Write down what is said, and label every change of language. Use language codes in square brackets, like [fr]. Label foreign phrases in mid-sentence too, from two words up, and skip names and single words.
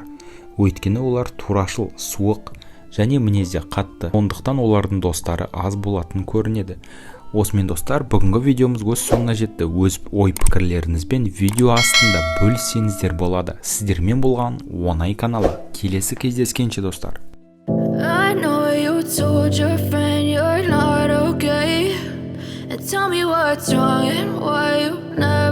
[kk] Өйткені олар турашыл, суық және мінезде қатты. Сондықтан олардың достары аз болатын көрінеді. Осымен достар, бүгінгі видеомыз өз соңына жетті. Өз ой-пікірлеріңізбен видео астында бөліссеңіздер болады. Сіздермен болған Оңай каналы. Келесі кездескенше достар. [en] I know you told your friend you're not okay, and tell me what's wrong and why you